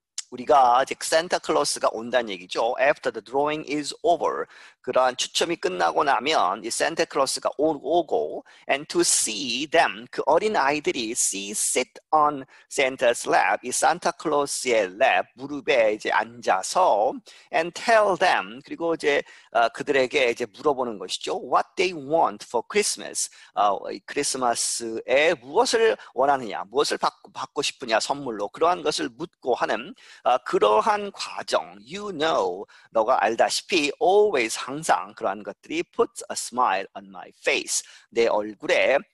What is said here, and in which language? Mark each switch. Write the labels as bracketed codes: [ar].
[ko] 우리가 이제 산타클로스가 온다는 얘기죠. [en] After the drawing is over. [ko] 그러한 추첨이 끝나고 나면 이 산타클로스가 오고 [en] and to see them [ko] 그 어린 아이들이 [en] sit on Santa's lap [ko] 이 산타클로스의 랩 무릎에 이제 앉아서 [en] and tell them [ko] 그리고 이제 그들에게 이제 물어보는 것이죠. [en] What they want for Christmas. [ko] 크리스마스에 무엇을 원하느냐, 무엇을 받고 싶으냐 선물로 그러한 것을 묻고 하는 그러한 과정, [en] you know, [ko] 너가 알다시피 always 항상 그러한 것들이 [en] put a smile on my face, [ko] 내 얼굴에